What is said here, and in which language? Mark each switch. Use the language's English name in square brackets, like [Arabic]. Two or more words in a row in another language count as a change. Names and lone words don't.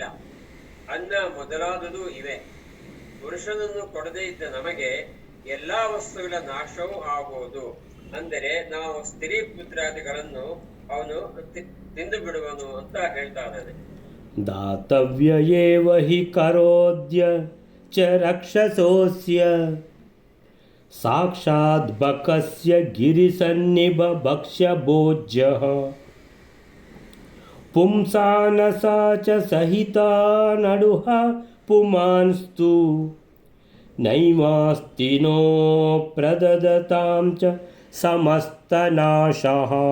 [Kannada] ಅನ್ನ ಮೊದಲಾದುದು ಇವೆ. ಪುರುಷನನ್ನು ಕೊಡದೇ ಇದ್ದ ನಮಗೆ ಎಲ್ಲಾ ವಸ್ತುಗಳ ನಾಶವೂ ಆಗುವುದು. ಅಂದರೆ ನಾವು ಸ್ತ್ರೀ ಪುತ್ರಾದಿಗಳನ್ನು ಅವನು ತಿಂದು ಬಿಡುವನು ಅಂತ ಹೇಳ್ತಾ ಇದ್ದಾನೆ. [Sanskrit] ದಾತವ್ಯ ಏವ ಹಿ ಕರೋದ್ಯ ಚ ರಕ್ಷಸೋಸ್ಯ ಸಾಕ್ಷಾತ್ ಬಕಸ್ಯ ಗಿರಿಸನ್ನಿಭ ಭಕ್ಷ್ಯ ಭೋಜ್ಯಃ ಪುಂಸಾನಸಾ ಚ ಸಹಿತಾ ನಡುಹ ಪುಮಾನ್ಸ್ತು ನೈವಾಸ್ತಿ ನೋ ಪ್ರದದತಾಂ ಚ ಸಮಸ್ತನಾಶಃ.